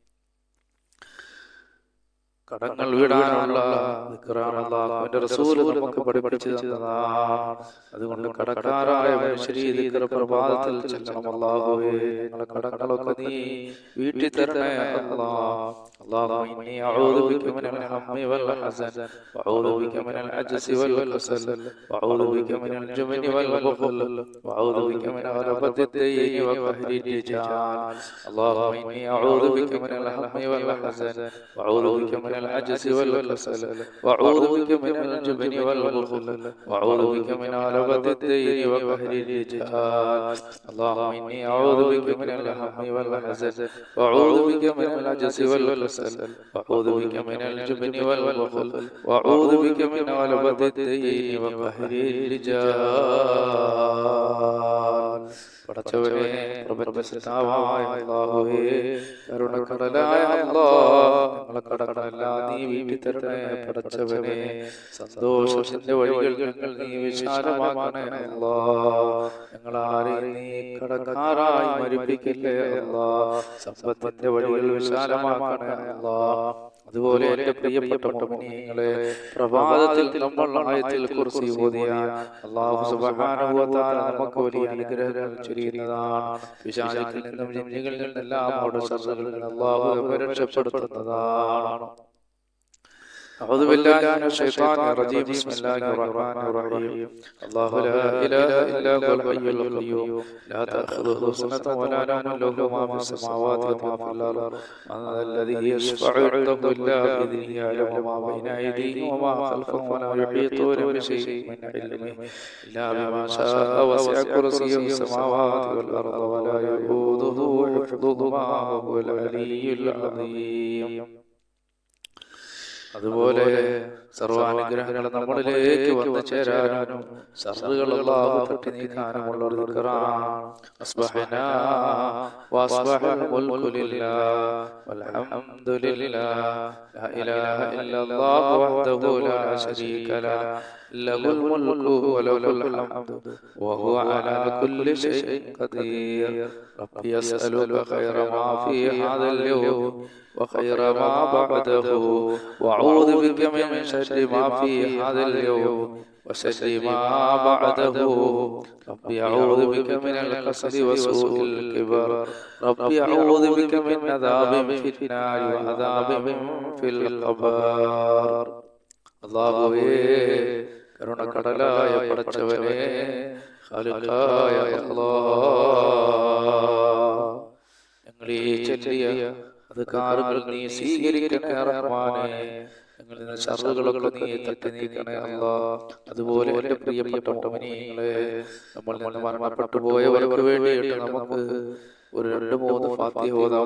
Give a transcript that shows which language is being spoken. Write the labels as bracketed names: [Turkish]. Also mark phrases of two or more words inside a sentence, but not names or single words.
[Malayalam] കടങ്ങൾ വീടാനുള്ള ദിക്റാണ് അല്ലാഹുവിന്റെ റസൂൽ നമുക്ക് പഠിപ്പിച്ചു തന്നതാണ്. അതുകൊണ്ട് കടക്കാരായ മനുഷ്യരെ ഈ ദിക്ർ പ്രഭാതത്തിൽ ചൊല്ലണം. അല്ലാഹുവേ, ഞങ്ങളുടെ കടങ്ങളൊക്കെ നീ വീട്ടി തരണേ അല്ലാഹ്. [Arabic] اللهم إني أعوذ بك من الهم والحزن وأعوذ بك من العجز والكسل وأعوذ بك من الجبن والبخل وأعوذ بك من غلبة الدين وقهر الرجال. اللهم إني أعوذ بك من الهم والحزن وأعوذ بك من العجز والكسل وأعوذ بك من الجبن والبخل وأعوذ بك من غلبة الدين وقهر الرجال. اللهم إني أعوذ بك من الهم والحزن وأعوذ بك من العجز والكسل وأعوذ بك من الجبن والبخل وأعوذ بك من غلبة الدين وقهر الرجال. [Malayalam] പടച്ചവനെ, പ്രപഞ്ചസത്താവായ അല്ലാഹുവേ, കരുണക്കടലായ അല്ലാഹ്, ഞങ്ങളെ കടങ്ങളെല്ലാം നീ വീട്ടി തരണേ പടച്ചവനെ. സന്തോഷത്തിന്റെ വഴികൾ ഞങ്ങൾ നീ വിശാലമാക്കണേ അല്ലാഹ്. ഞങ്ങളാരെയും നീ കടക്കാരായി മരിപ്പിക്കല്ലേ അല്ലാഹ്. സമ്പത്തിന്റെ വഴികൾ വിശാലമാക്കണേ അല്ലാഹ്. അതുപോലെ എന്റെ പ്രിയപ്പെട്ട മുഅ്മിനീങ്ങളെ, പ്രഭാതത്തിൽ നമ്മൾ ആയത്തുൽ കുർസി ഓതിയാൽ [Arabic] الله سبحانه وتعالى [Malayalam] നമുക്ക് വലിയ അനുഗ്രഹങ്ങൾ ചൊരിയുന്നതാണ്. പിശാചുക്കളിൽ നിന്നും ജിന്നുകളിൽ നിന്നെല്ലാം അവരുടെ ശത്രുക്കളിൽ അല്ലാഹു നമ്മെ രക്ഷപ്പെടുത്തുന്നതാണ്. [Arabic] أعوذ بالله من الشيطان الرجيم. بسم الله الرحمن الرحيم. الله لا إله إلا هو الحي القيوم لا تأخذه سنة ولا نوم له ما في السماوات وما في الأرض من ذا الذي يشفع عنده إلا بإذنه يعلم ما بين أيديهم وما خلفهم ولا يحيطون بشيء من علمه إلا بما شاء وسع كرسيه السماوات والأرض ولا يؤوده حفظهما وهو العلي العظيم. [Malayalam] അതുപോലെ സർവാനുഗ്രഹങ്ങൾ നമ്മളിലേക്ക് വന്നു ചേരാനും ശർറുകൾ അല്ലാഹു തട്ടി നീക്കാനുമുള്ള ഒരു ദിക്റാണ്. [Arabic] أصبحنا وأصبح الملك لله والحمد لله لا إله إلا الله وحده لا شريك له له الملك وله الحمد وهو على كل شيء قدير. ربي يسألك خير ما في هذا اليوم وخير ما بعده وأعوذ بك من شر ما في هذا اليوم وشر ما بعده ربي أعوذ بك من الكسل وسوء الكبر ربي أعوذ بك من عذاب في النار وعذاب في القبر [Malayalam] അല്ലാഹുവേ കരുണക്കടലായ പടച്ചവനേ ഖാലിഖായ അല്ലാഹ് ഞങ്ങളീ ചൊല്ലിയ അദ്കാറുകൾ നീ സ്വീകരിക്കണേ റഹ്മാനേ ഞങ്ങളിൽ നിന്ന് ശർറുകളൊക്കെ നീ തട്ടി നീക്കണേ അല്ലാഹ് അതുപോലെ എൻ്റെ പ്രിയപ്പെട്ട മുഅ്മിനീങ്ങളെ നമ്മൾ നിന്ന് മരണപ്പെട്ടു പോയവർക്ക് വേണ്ടിയിട്ട് നമുക്ക് ഒരു 2-3 ഫാത്തിഹ ഓതാം